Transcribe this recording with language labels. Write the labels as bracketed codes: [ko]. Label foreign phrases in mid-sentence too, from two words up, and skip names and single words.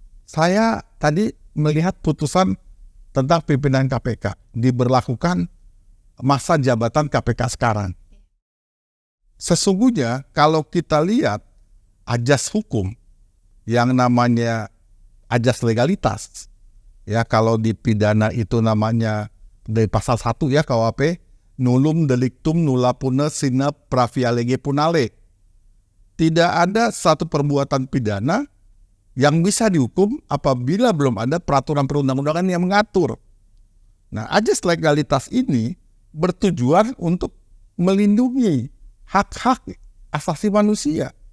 [id] Saya tadi melihat putusan tentang pimpinan KPK diberlakukan masa jabatan KPK sekarang. Sesungguhnya kalau kita lihat ajas hukum yang namanya ajas legalitas, ya kalau di pidana itu namanya dari pasal 1 ya KUHP, [la] nullum delictum nulla puna sine pravia lege punale. [id] Tidak ada satu perbuatan pidana yang bisa dihukum apabila belum ada peraturan perundang-undangan yang mengatur. Nah, ajas legalitas ini bertujuan untuk melindungi hak-hak asasi manusia.